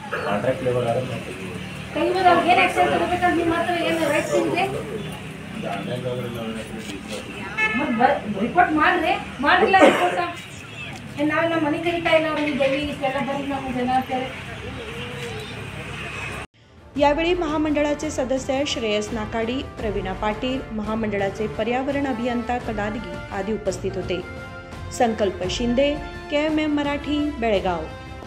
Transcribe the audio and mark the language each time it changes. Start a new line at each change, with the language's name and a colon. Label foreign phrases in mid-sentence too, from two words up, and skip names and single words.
Kannada: ತೆಗಿಬೋದು ಅವ್ರಿಗೆ ಏನು ಆಕ್ಷನ್ ತಗೋಬೇಕಂತ ನೀವು ಮಾತ್ರ ಏನು ರೈಟ್ಸ್ ಇದೆ ರಿಪೋರ್ಟ್ ಮಾಡ್ರಿ ಮಾಡಿಲ್ಲ ರಿಪೋರ್ಟ್ ನಾವೆಲ್ಲ ಮನೆ ಕರೀತಾ ಇಲ್ಲ ಅವ್ರಿಗೆ ಡೈಲಿ ಇಷ್ಟೆಲ್ಲ ಬರೀ ನಾವು ಜನ ಅಂತೇಳಿ।
Marathi: यावेळी महामंडळाचे सदस्य श्रेयस नाकाडी, प्रवीणा पाटील, महामंडळाचे पर्यावरण अभियंता कडादगी आदी उपस्थित होते। संकल्प शिंदे, KMM मराठी, बेळगाव।